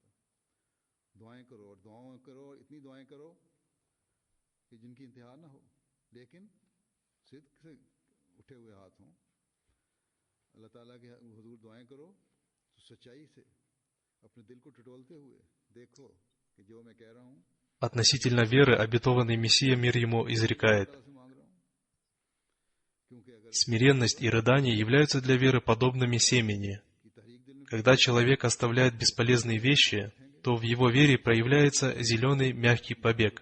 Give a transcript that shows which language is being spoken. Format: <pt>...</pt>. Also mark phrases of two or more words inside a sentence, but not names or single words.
<ur>دعائیں کرو اور دعائیں کرو، اتنی دعائیں کرو کہ جن کی انتہا نہ ہو، لیکن صدق سے اٹھے ہوئے ہاتھ ہوں. اللہ تعالیٰ کے حضور دعائیں کرو تو سچائی سے اپنے دل کو ٹٹولتے ہوئے دیکھو کہ جو میں کہہ رہا ہوں.</ur> <ru>Относительно веры обетованный Мессия, мир ему, изрекает: смиренность и рыдание являются для веры подобными семени. Когда человек оставляет бесполезные вещи, то в его вере проявляется зеленый мягкий побег.</ru>